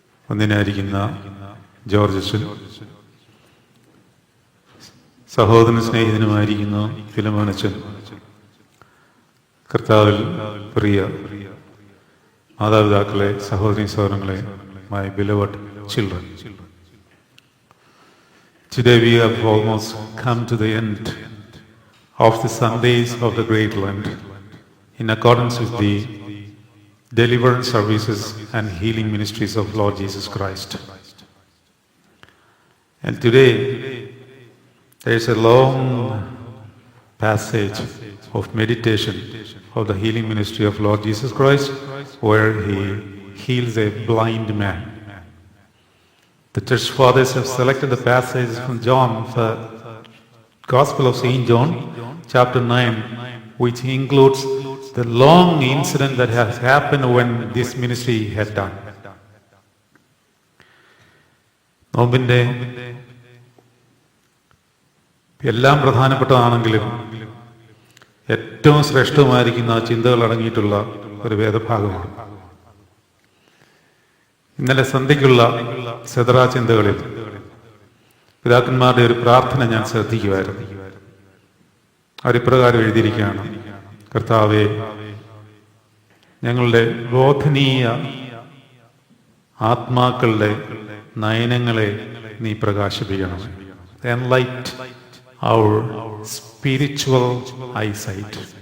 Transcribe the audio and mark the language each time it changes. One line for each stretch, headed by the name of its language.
Malayalam: ഒന്നിനായിരിക്കുന്ന George അച്ഛൻ, സഹോദരനും സ്നേഹിതനുമായിരിക്കുന്ന ഫിലമോൻ അച്ഛൻ, കർത്താവിൽ പ്രിയ മാതാപിതാക്കളെ, സഹോദരീ സഹോദരങ്ങളെ,
English: my beloved children. Today we have almost come to the end of the Sundays of the Great Lent in accordance with the deliverance services and healing ministries of Lord Jesus Christ. And today there is a long passage of meditation of the healing ministry of Lord Jesus Christ where he heals a blind man. The church fathers have selected the passage from John, the Gospel of St. John, chapter 9, which includes the long incident that has happened when this ministry had done.
Malayalam: നോമ്പിൻ്റെ എല്ലാം പ്രധാനപ്പെട്ടതാണെങ്കിലും ഏറ്റവും ശ്രേഷ്ഠമായിരിക്കുന്ന ചിന്തകൾ അടങ്ങിയിട്ടുള്ള ഒരു വേദഭാഗമാണ്. ഇന്നലെ സന്ധ്യയ്ക്കുള്ള സെദറാ ചിന്തകളിൽ പിതാക്കന്മാരുടെ ഒരു പ്രാർത്ഥന ഞാൻ ശ്രദ്ധിക്കുമായിരുന്നു. അവരിപ്രകാരം എഴുതിയിരിക്കുകയാണ്: കർത്താവേ, ഞങ്ങളുടെ ബോധനീയ ആത്മാക്കളുടെ നയനങ്ങളെ നീ പ്രകാശിപ്പിക്കണം.
English: Enlighten our spiritual eyesight.